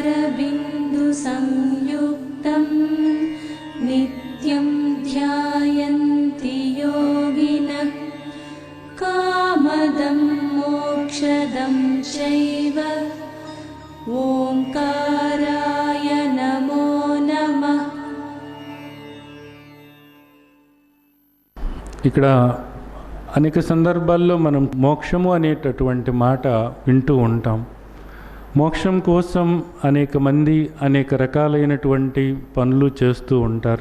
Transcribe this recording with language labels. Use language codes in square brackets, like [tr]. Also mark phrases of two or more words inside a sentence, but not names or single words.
[sa] मुखबिन्दुसंयुक्तं नित्यं ध्यायन्ति योगिनः कामदं मोक्षदं चैव ओंकाराय नमो नमः। [te] ఇక్కడ అనేక సందర్భాల్లో మనం మోక్షము అనేటటువంటి మాట వింటూ ఉంటాం. మోక్షం కోసం అనేక మంది అనేక రకాలైనటువంటి పనులు చేస్తూ ఉంటారు.